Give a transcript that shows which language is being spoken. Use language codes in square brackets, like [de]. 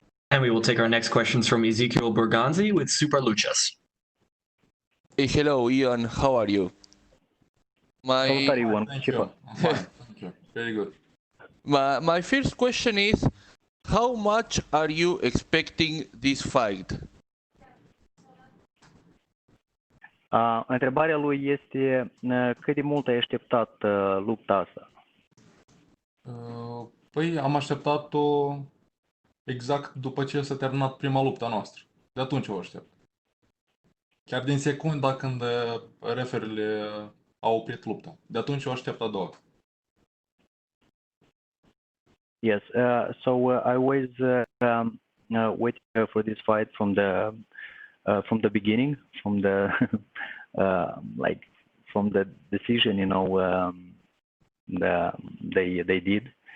[en] And we will take our next questions from Ezekiel Berganzi with Super Luchas. Hey, hello, Ian. How are you? Thank you. I'm fine. Thank you. Very good. My first question is, How much are you expecting this fight? [ro] Întrebarea lui este cât de mult ai așteptat lupta asta? Păi am așteptat-o exact după ce s-a terminat prima luptă a noastră. De atunci o aștept. Chiar din secunda când referile au oprit lupta. De atunci o aștept a doua. [en] Yes. So I was waiting for this fight from the beginning, from the like from the decision, you know, they did.